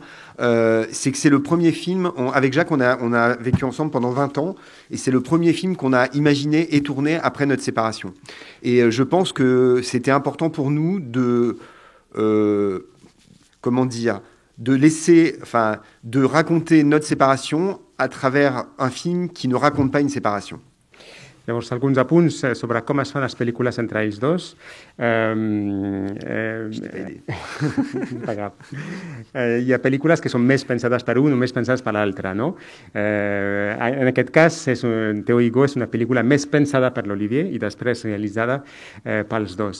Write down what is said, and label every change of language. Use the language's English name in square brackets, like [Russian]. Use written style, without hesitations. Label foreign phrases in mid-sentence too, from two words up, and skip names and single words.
[French] C'est que c'est le premier film. Avec Jacques, on a vécu ensemble pendant 20 ans, et c'est le premier film qu'on a imaginé et tourné après notre séparation. Et je pense que c'était important pour nous de comment dire, de raconter notre séparation à travers un film qui ne raconte pas une séparation. [Catalan] Llavors, alguns apunts sobre com es fan les pel·lícules entre ells dos. Hi ha pel·lícules que són més pensades per un o més pensades per l'altre, no? En aquest cas, Théo Hugo és una pel·lícula més pensada per l'Olivier i després realitzada pels dos.